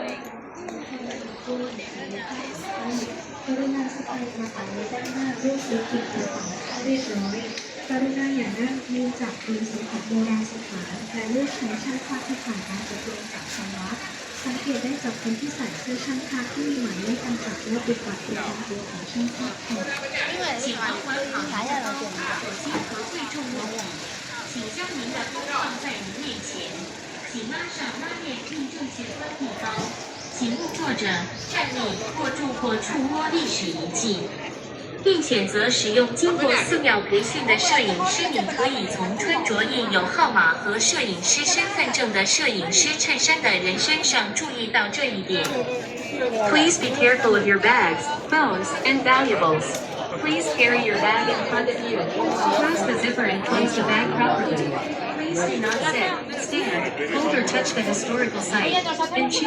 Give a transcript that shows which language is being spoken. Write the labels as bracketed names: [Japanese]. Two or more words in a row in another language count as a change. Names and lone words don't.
[Thai] กรุณาสแกนกระเป๋าในด้านหน้ารูปสีขีดกระเป๋าให้เรียบร้อยกรุณาอย่านั่งเนื่องจากเป็นสมบัติโบราณสถานและเลือกใช้ช่างภาพที่ผ่านการอบรมจากทางวัดสังเกตได้จากคนที่ใส่เสื้อช่างภาพที่มีหมายเลขกำกับและเป็นบัตรประจำตัวของช่างภาพค่ะ [Chinese] 因为喜欢还要了解手机和贵重物品，请将您的包放在您面前，请拉上拉链并正确关闭包，请勿坐着、站立或住或触摸历史遗迹，并选择使用经过4秒培训的摄影师。你可以从穿着印有号码和摄影师身份证的摄影师衬衫的人身上注意到这一点。 [English] Please be careful of your bags, phones, and valuables. Please carry your bag in front of you. Close the zipper and place the bag properly. Please do not sit, stand, hold or touch the historical site, and choose